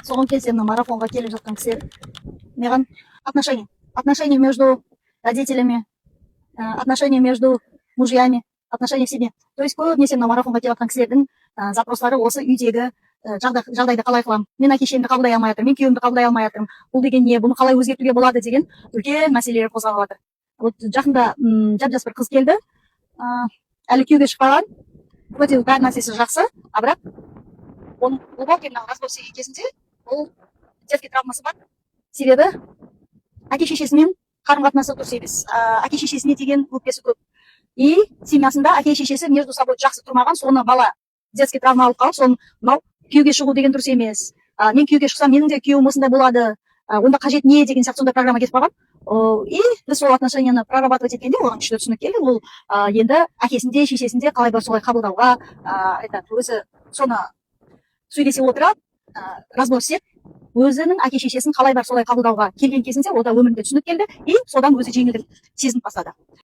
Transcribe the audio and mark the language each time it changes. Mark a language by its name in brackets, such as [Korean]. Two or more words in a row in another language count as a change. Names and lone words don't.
[Kazakh] соған келсем марафонға келіп жатқан кісілер маған [Russian] отношения между родителями, отношения между мужьями, отношения в семье. То есть [Kazakh] көбінесе мына марафонға келіп жатқан кісілердің запростары осы үйдегі жағдайды қалай қыламын, мен әке шешемді қабылдай алмай жатырмын, мен күйеуімді қабылдай алмай жатырмын, бұл деген не, бұны қалай өзгертуге болады деген үлкен мәселелер қозғалып жатыр. Вот жақында жап жас бір қыз келді, әлі күйеуге шықпаған, өте бәрі нәрсесі жақсы, а бірақ оның [Russian] глубокий развод [Kazakh] кезінде ол [Russian] детский травмасы [Kazakh] бар. Себебі әке шешесімен қарым қатынасы дұрыс емес, әке шешесіне деген өкпесі көп. И семьясында әке шешесі [Russian] между собой [Kazakh] жақсы тұрмаған, соны бала [Russian] детский травма [Kazakh] алып қалып, соны мынау күйеуге шығу деген дұрыс емес. Мен күйеуге шықсам, менің де күйеуім осындай болады. Онда қажет не деген сияқты сондай программа кетіп қалған. И біз сол отношенияны прорабатывать еткенде оған күшті түсінік келді. Ол енді әкесінде, шешесінде қалай бар солай қабылдауға, өзі соны сөйлесе отырып, разбор істеп, өзінің әке шешесін қалай бар солай қабылдауға келген кезінде ода өмірінде түсінік келді, и содан өзі жеңілдік сезініп бастады.